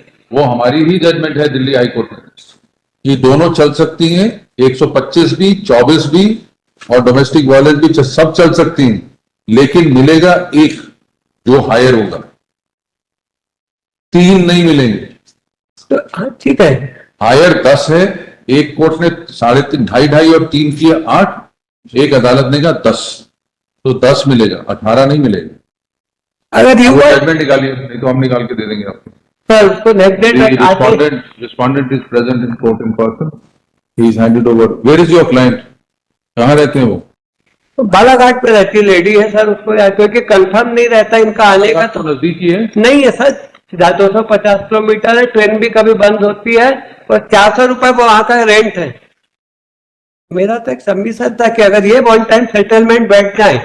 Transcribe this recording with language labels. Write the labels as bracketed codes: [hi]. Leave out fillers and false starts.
[hi] वो हमारी ही जजमेंट है दिल्ली हाईकोर्ट में कि दोनों चल सकती हैं, 125 भी 24 भी और डोमेस्टिक वायलेंस भी सब चल सकती हैं, लेकिन मिलेगा एक जो हायर होगा, 3 नहीं मिलेंगे। तो हाँ ठीक है। हायर 10 है, एक कोर्ट ने 3.5 2.5 और 3 किया 8, एक अदालत ने कहा 10, तो 10 मिलेगा, 18 नहीं मिलेगा। अगर ये जजमेंट निकालिए, नहीं तो हम निकाल के दे देंगे आपको। सर उसको next date [en] Respondent is present in court in person. He is handed over. Where is your client? [hi] कहाँ रहते हैं वो? बालाघाट पे रहती लेडी है सर, उसको क्योंकि कंफर्म नहीं रहता इनका आने का, तो नजदीकी है। नहीं है सर, 250 किलोमीटर है, ट्रेन भी कभी बंद होती है, और 400 रुपए वहां का रेंट है। मेरा तो एक सबमिशन था कि अगर ये वन टाइम सेटलमेंट बैठ जाए।